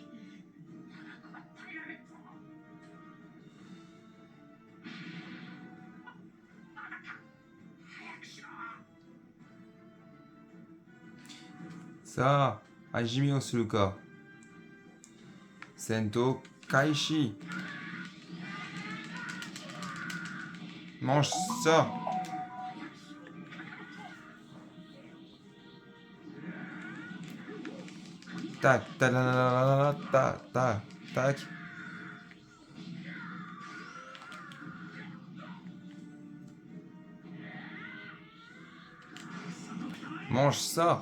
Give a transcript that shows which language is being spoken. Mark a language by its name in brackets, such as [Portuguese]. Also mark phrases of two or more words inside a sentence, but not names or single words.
[Japanese] 長くは耐えられんぞ。まだか。早くしろ。さあ、始めをするか。戦闘開始。 [French] Mange ça. Tac, tac, tac, tac, tac. Mange ça.